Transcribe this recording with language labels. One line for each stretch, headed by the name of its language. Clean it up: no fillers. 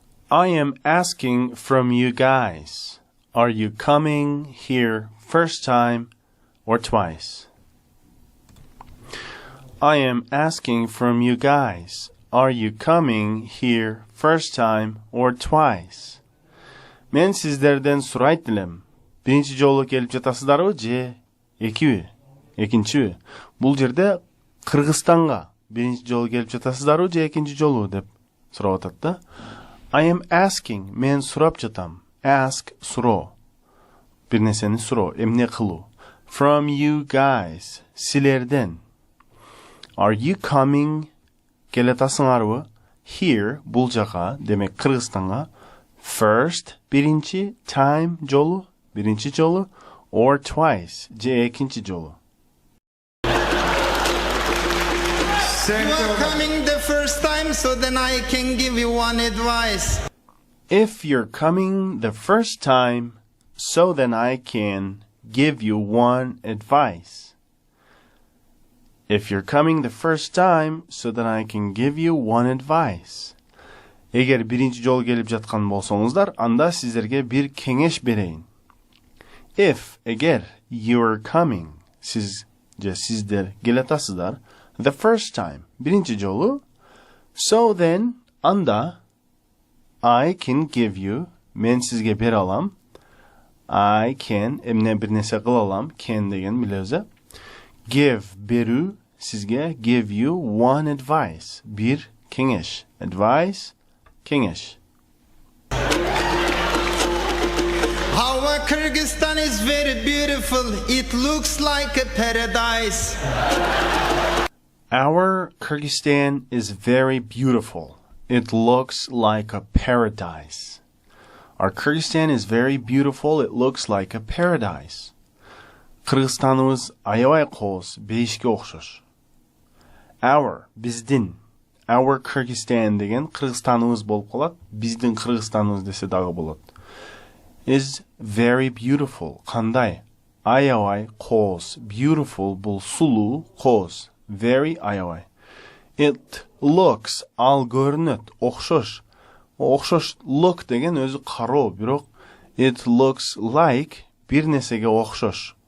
English: I am asking from you guys, are you coming here first time or twice? I am asking from you guys. Are you coming here first time or twice?
Kyrgyz: Men sizlerden сурайт элем. Биринчи жолу келип жатасыздарбы же экиби? Экинчиби? Бул жерде Кыргызстанга биринчи жолу келип жатасыздарбы же экинчи жолу деп сурап атат да.
English: I am asking.
Kyrgyz: Мен сурап жатам.
English: Ask суроо.
Kyrgyz: Бир нерсени суроо, эмне кылуу.
English: From you guys. Силерден. Are you coming? Келатасыңарбы?
Kyrgyz: Here, бул жака, демек Кыргызстанга. First, биринчи, time, жолу, биринчи жолу,
English: or twice,
Kyrgyz: же экинчи жолу.
English: You are coming the first time, so then I can give you one advice. If you're coming the first time, so then I can give you one advice. If you're coming the first time, so then I can give you one advice.
Kyrgyz: Эгер биринчи жолу келип жаткан болсоңуздар, анда сиздерге бир кеңеш берейин. If, эгер,
English: you're coming,
Kyrgyz: сиз же сиздер келатасыздар,
English: the first time,
Kyrgyz: биринчи жолу,
English: so then,
Kyrgyz: анда,
English: I can give you,
Kyrgyz: мен сизге бере алам,
English: I can,
Kyrgyz: эмне бир нерсе кыла алам, can деген билебиз. Give, берүү, сизге,
English: give you one advice,
Kyrgyz: бир кеңеш. Advice, кеңеш.
English: Our Kyrgyzstan is very beautiful. It looks like a paradise. Our Kyrgyzstan is very beautiful. It looks like a paradise. Our Kyrgyzstan is very beautiful. It looks like a paradise.
Kyrgyz: Кыргызстаныбыз аябай кооз, бейишке окшош. Our, биздин.
English: Our Kyrgyzstan
Kyrgyz: деген Кыргызстаныбыз болуп калат. Биздин Кыргызстаныбыз десе дагы болот.
English: Is very beautiful.
Kyrgyz: Кандай? Аябай кооз. Beautiful бул сулуу, кооз. Very аябай.
English: It looks,
Kyrgyz: ал көрүнөт, окшош. Окшош, look деген өзү кароо, бирок
English: it looks like
Kyrgyz: бир нерсеге окшош.